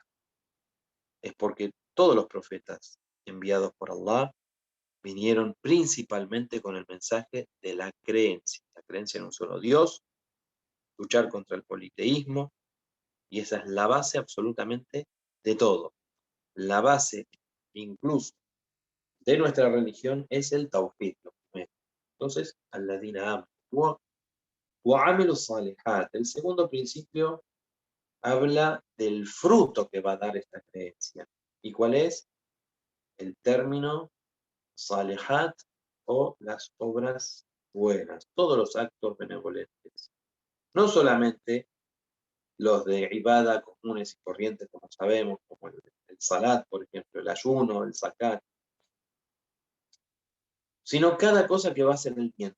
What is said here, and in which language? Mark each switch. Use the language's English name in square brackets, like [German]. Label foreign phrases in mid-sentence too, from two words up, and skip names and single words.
[Spanish] Es porque todos los profetas enviados por Allah vinieron principalmente con el mensaje de la creencia en un solo Dios, luchar contra el politeísmo, y esa es la base absolutamente de todo. La base incluso de nuestra religión es el tawhid. Entonces, [Arabic] الذين آمنوا وعملوا صالحات. [Spanish] El segundo principio habla del fruto que va a dar esta creencia. ¿Y cuál es? El término salihat o las obras buenas, todos los actos benevolentes. No solamente los de ibada comunes y corrientes, como sabemos, como el salat, por ejemplo, el ayuno, el zakat, sino cada cosa que va a hacer el bien.